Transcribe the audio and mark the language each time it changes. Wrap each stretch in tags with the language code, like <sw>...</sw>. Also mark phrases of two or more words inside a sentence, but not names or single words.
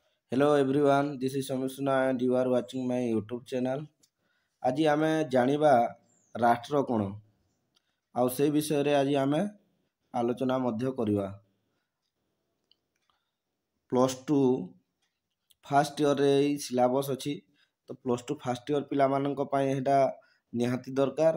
<en>Hello everyone, this is Samishna and you are watching my YouTube channel.</en> <or>ଆଜି ଆମେ ଜାଣିବା ରାଷ୍ଟ୍ର କ'ଣ ଆଉ ସେଇ ବିଷୟରେ ଆଜି ଆମେ ଆଲୋଚନା ମଧ୍ୟ କରିବା।</or> <en>plus two first yearରେ</en> <or>ଏଇ ସିଲାବସ୍ ଅଛି, ତ</or> <en>plus two first year</en> <or>ପିଲାମାନଙ୍କ ପାଇଁ ଏଇଟା ନିହାତି ଦରକାର।</or>